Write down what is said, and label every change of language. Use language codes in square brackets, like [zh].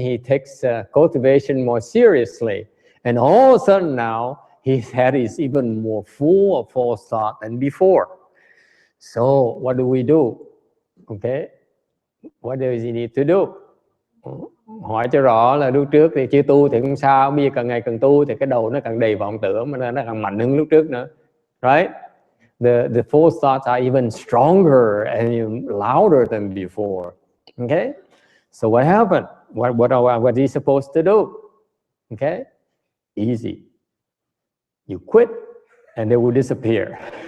[en] He takes cultivation more seriously, and all of a sudden now his head is even more full of false thought than before. So what do we do? Okay, what does he need to do? [vi] Hỏi cho rõ là lúc trước thì chưa tu thì không sao, bây giờ càng ngày càng tu thì cái đầu nó càng đầy vọng tưởng, mà nó càng mạnh hơn lúc trước nữa, right? [en] The false thoughts are even stronger and louder than before. Okay, so what happened? What is he supposed to do? Okay, easy. You quit, and they will disappear.